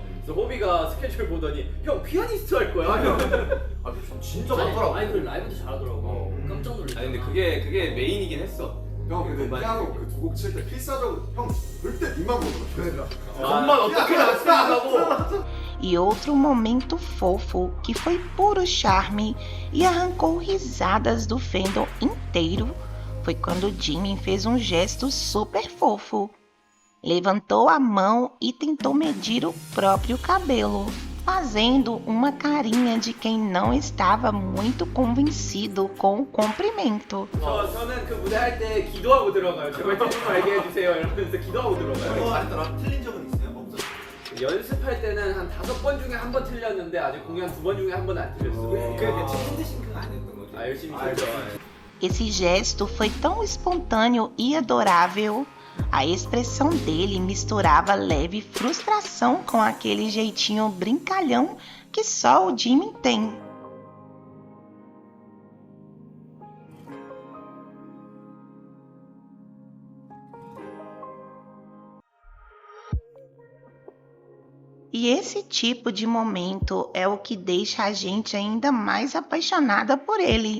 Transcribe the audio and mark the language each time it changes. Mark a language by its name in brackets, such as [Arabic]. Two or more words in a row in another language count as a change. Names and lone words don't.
[Korean] 그래서 호비가 스케줄 보더니 형 피아니스트 할 거야? 아 진짜 많더라고. 아니 그 라이브도 잘하더라고. 깜짝 놀랐잖아. 아니 근데 그게 메인이긴 했어. 형 근데 피아노 그 2곡 칠 때 필사적으로 형 절대 니만 보더라. 정말 어떻게 나왔다고? [Portuguese] E outro momento fofo que foi puro charme e arrancou risadas do fandom inteiro foi quando Jimin fez um gesto super fofo. Levantou a mão e tentou medir o próprio cabelo, fazendo uma carinha de quem não estava muito convencido com o comprimento. [Korean] 저는 그 무대 할 때 기도하고 들어가요. 제발 틀린 거 얘기해 주세요. 이러면서 기도하고 들어가요. 잘했더라. 틀린 적은 있어요? 없었어요? 연습할 때는 한 5번 중에 1번 틀렸는데 아직 공연 2번 중에 1번 안 틀렸어. 그게 핸드싱크가 아니었던 거지. 아 열심히 틀죠. [Portuguese] Esse gesto foi tão espontâneo e adorável. A expressão dele misturava leve frustração com aquele jeitinho brincalhão que só o Jimin tem. E esse tipo de momento é o que deixa a gente ainda mais apaixonada por ele.